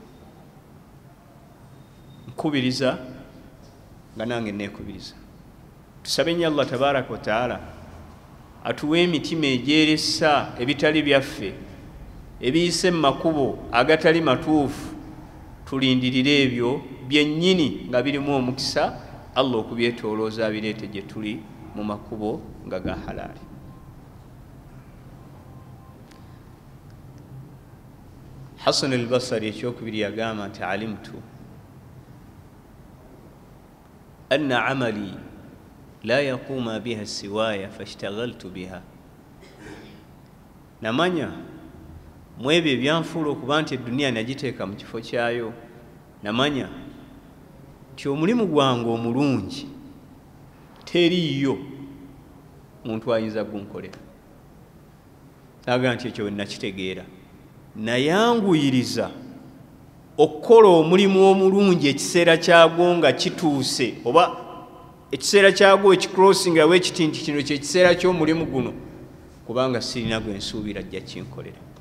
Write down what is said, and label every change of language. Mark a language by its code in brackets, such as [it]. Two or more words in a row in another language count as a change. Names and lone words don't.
[lg] Nkubiriza nga nange neekubiriza tusabe nnyo Allah [ar] تبارك وتعالى [lg] atuwe emitima egyeresa ebitali byaffe ebiyise mu makubo agatali matuufu, tulindirire ebyo byennyini nga birimu omukisa Allah okubyetoolooza abireete gye tuli mu makubo nga ga halaali. Hasan al-Basri ekyokubiri yagamba nti [ar] علمت أن عملي لا يقوم بها سواي فاشتغلت بها. [lg] Namanya mu ebyo ebyanfuula okuba nti edduniya nagiteeka mu kifo kyayo, namanya nti omulimu gwange omulungi teriiyo muntu ayinza gunkolera. Naga nti ekyo nakitegeera, nayanguyiriza okukola omulimu omulungi ekiseera kyagwo nga kituuse, oba ekiseera kyagwo ekicrossingawo ekiti nti kino kyekiseera ky'omulimu guno, kubanga sirina gwe nsuubira ajja kinkolera.